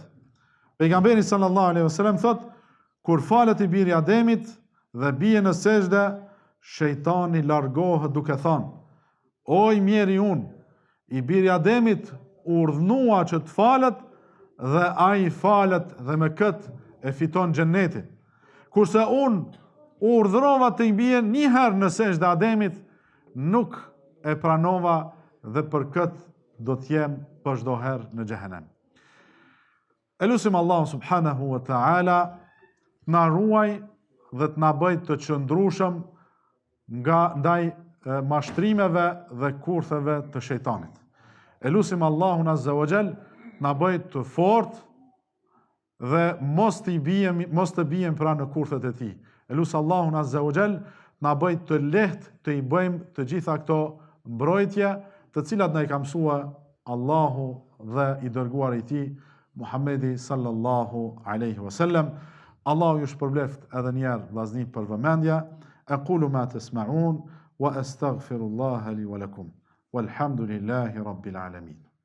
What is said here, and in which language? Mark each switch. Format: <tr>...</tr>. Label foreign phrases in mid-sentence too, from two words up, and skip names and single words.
<sq>Pejgamberi</sq> <ar>صلى الله عليه وسلم</ar> <sq>thot, kur falet i biri Ademit dhe bie në sejdë, shejtani largohet duke thënë: O i mjeri unë, i biri Ademit urdhnua që të falet dhe ai falet dhe me këtë e fiton xhennetin. Kurse unë urdhrova të i bie një herë në sejdë Ademit, nuk e pranova dhe për këtë do të jem për çdo herë në xhehenem. Elusim Allahu</sq> <ar>سبحانه وتعالى</ar> <sq>na ruaj dhe të na bëj të qëndrueshëm ndaj mashtrimeve dhe kurtheve të shejtanit. Elusim Allahun</sq> <ar>عز وجل</ar> <sq>na bëj të fortë dhe mos të bijem pra në kurthet e tij. Elus Allahun</sq> <ar>عز وجل</ar> <sq>na bëj të lehtë të i bëjmë të gjitha këto mbrojtje, të cilat na i ka mësua Allahu dhe i dërguari i tij Muhammedi</sq> <ar>صلى الله عليه وسلم.</ar> <sq>Allahu ju shpërbleft edhe një herë vllazni për vëmendje.</sq> <ar>أقول ما تسمعون وأستغفر الله لي ولكم. والحمد لله رب العالمين.</ar>